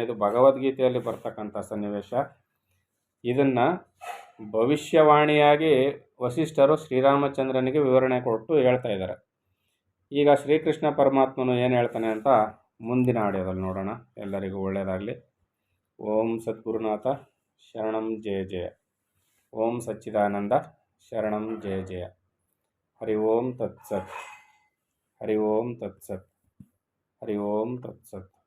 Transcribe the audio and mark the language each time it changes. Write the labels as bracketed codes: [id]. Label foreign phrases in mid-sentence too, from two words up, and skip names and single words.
[kn] ಇದು ಭಗವದ್ಗೀತೆಯಲ್ಲಿ ಬರ್ತಕ್ಕಂಥ ಸನ್ನಿವೇಶ. ಇದನ್ನು ಭವಿಷ್ಯವಾಣಿಯಾಗಿ ವಸಿಷ್ಠರು ಶ್ರೀರಾಮಚಂದ್ರನಿಗೆ ವಿವರಣೆ ಕೊಟ್ಟು ಹೇಳ್ತಾ ಇದ್ದಾರೆ. ಈಗ ಶ್ರೀಕೃಷ್ಣ ಪರಮಾತ್ಮನು ಏನು ಹೇಳ್ತಾನೆ ಅಂತ ಮುಂದಿನ ಆಡಿಯೋದಲ್ಲಿ ನೋಡೋಣ. ಎಲ್ಲರಿಗೂ ಒಳ್ಳೆಯದಾಗಲಿ. [sa] ಓಂ ಸದ್ಗುರುನಾಥ ಶರಣಂ ಜಯ ಜಯ. ಓಂ ಸಚ್ಚಿದಾನಂದ ಶರಣಂ ಜಯ ಜಯ. ಹರಿ ಓಂ ತತ್ಸತ್. ಹರಿ ಓಂ ತತ್ಸತ್. ಹರಿ ಓಂ ತತ್ಸತ್.